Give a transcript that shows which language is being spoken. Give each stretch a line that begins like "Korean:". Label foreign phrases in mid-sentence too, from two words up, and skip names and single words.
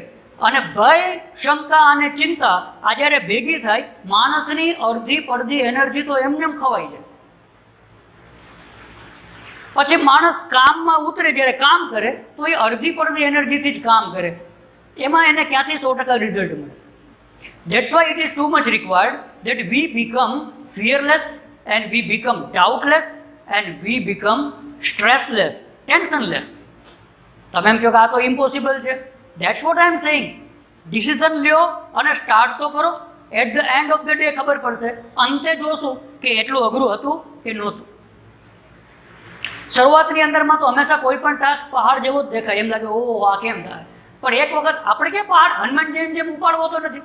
Gujarati: અને ભય, શંકા અને ચિંતા આ જ્યારે ભેગી થાય, માણસની અડધી પડધી એનર્જી તો એમને એમ ખવાઈ જાય. પછી માણસ કામમાં ઉતરે, જ્યારે કામ કરે તો એ અડધી પડધી એનર્જીથી જ કામ કરે, એમાં એને ક્યાંથી 100% રિઝલ્ટ મળે.
English: That's why it is too much required that we become fearless and we become doubtless and we become stressless, tensionless.
Gujarati: તમે એમ કહો કે આ તો ઇમ્પોસિબલ છે.
English: That's what I am saying.
Gujarati: ડિસિઝન લ્યો અને સ્ટાર્ટ તો કરો.
English: at the end of the day
Gujarati: ખબર પડશે, અંતે જોશું કે એટલું અઘરું હતું કે નહોતું. શરૂઆતની અંદરમાં તો હંમેશા કોઈ પણ ટાસ્ક પહાડ જેવો જ દેખાય, એમ લાગે ઓહ આ કેમ થાય. પણ એક વખત આપણે કે પહાડ હનુમાનજીની જેમ ઉપાડવો તો નથી.